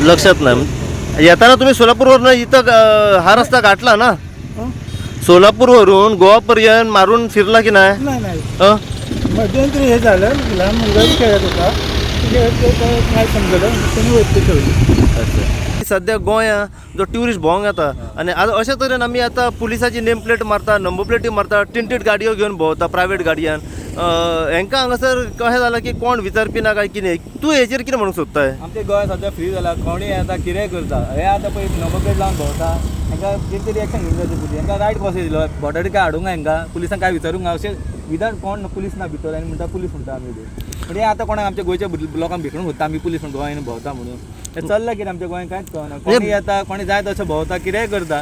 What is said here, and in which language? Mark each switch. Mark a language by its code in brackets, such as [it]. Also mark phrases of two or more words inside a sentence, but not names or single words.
[mr] लक्षात नाही। येताना तुम्ही सोलापूरवरून इथं हा रस्ता गाठला ना? सोलापूरवरून गोवापर्यंत मारून फिरला की नाही? नाही मध्यंतरी हे झालं, लहान मुलगा खेळत होता, काय समजलं त्यांनी वरती ठेवली। [kok] सध्या गोंया जो ट्युरिस्ट भोंग येता आणि अशा तरेन आमी आता पुलिसाची नेम प्लेट मारता, नंबर प्लेटी मारता, टिंटेड गाडयो घेवन भोंवता प्रायव्हेट गाडयान। हांकां हांगासर कशें जालां की कोण विचारपी ना काय कितें, तूं हेचेर कितें म्हणूंक सोदताय? आमच्या गोंय सध्या फ्री जाला, कोणी येता कितेंय करता, हे आतां पळय नंबर प्लेट लावन भोंवता, हांकां कितें तरी एक्शन घेवंक जाय पुलीस, हांकां रायट कसो दिलो बॉर्डर काय हाडूंक हांकां पुलिसांक काय विचारूंक अशें विदाउट कोण पुलीस ना भितर आनी म्हणटा पुलीस म्हणटा आमी म्हणजे आतां कोणाक आमच्या गोंयच्या लोकांक भिकणूक सोदता आमी पुलीस म्हणून गोंयान भोंवता म्हणून, हें चल्लां कितें आमच्या गोंयान कांयच कळना, कोणी येता कोणी जाय तशें भोंवता कितेंय करता।